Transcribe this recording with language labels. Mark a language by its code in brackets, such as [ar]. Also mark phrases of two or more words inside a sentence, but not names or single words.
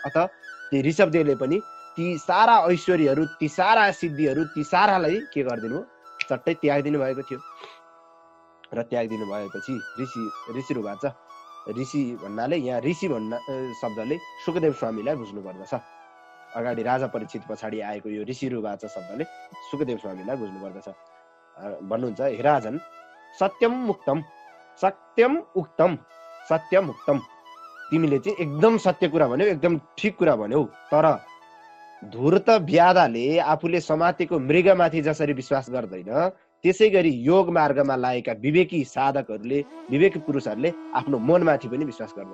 [ne] अत त्यो ऋषभदेवले पनि ती सारा ऐश्वर्यहरू, ती सारा सिद्धिहरू, ती सारालाई के गरिदिनु, चट्टै त्यागिदिनु भएको थियो। र त्यागिदिनु भएपछि [sa] ऋषि रुवाच, [ne] ऋषि भन्नाले यहाँ ऋषि भन्न शब्दले सुखदेव स्वामीलाई बुझ्नु पर्दछ। अगाडि राजा परीक्षित पछाडि आएको यो [sa] ऋषि रुवाच [ne] शब्दले सुखदेव स्वामीलाई बुझ्नु पर्दछ। भन्नुहुन्छ, [sa] हे राजन, सत्यम मुक्तम, सत्यम उक्तम, सत्यम उक्तम, [ne] तिमीले चाहिँ एकदम सत्य कुरा भन्यौ, एकदम ठिक कुरा भन्यौ। तर धूर्त व्याधाले आफूले समातेको मृगमाथि जसरी विश्वास गर्दैन, त्यसै गरी योग मार्गमा लागेका विवेकी साधकहरूले, विवेकी पुरुषहरूले आफ्नो मनमाथि पनि विश्वास गर्दैन।